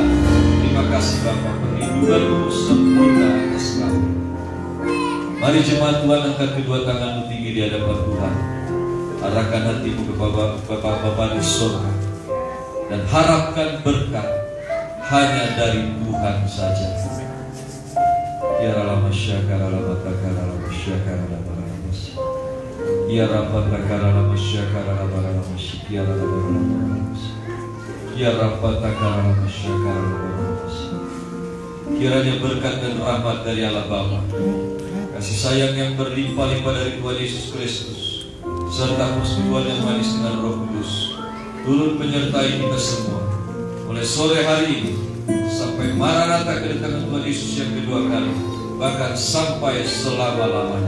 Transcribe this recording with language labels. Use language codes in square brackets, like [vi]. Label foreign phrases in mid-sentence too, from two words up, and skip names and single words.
[id] Terima kasih Bapa, perlindungan-Mu sempurna atas kami. Mari jemaat Tuhan, angkat kedua tangan-Mu tinggi di hadapan Tuhan. Arahkan hatimu ke Bapa di surga dan harapkan berkat hanya dari Tuhan saja. Ya Rama Syakara Rama Takara Rama Syakara Rama Rama Syakara. Ya Rama Takara Rama Syakara Rama Rama Syakara Rama Rama Syakara. Ya Rama Takara Rama Syakara Rama Rama Syakara. Kiranya berkat dan rahmat dari Allah Bapa, kasih sayang yang berlimpah-limpah dari Tuhan Yesus Kristus, serta persekutuan yang manis dengan Roh Kudus turut menyertai kita semua mulai sore hari ini sampai Maranatha kedatangan Tuhan Yesus yang kedua kali, bahkan sampai selama-lamanya.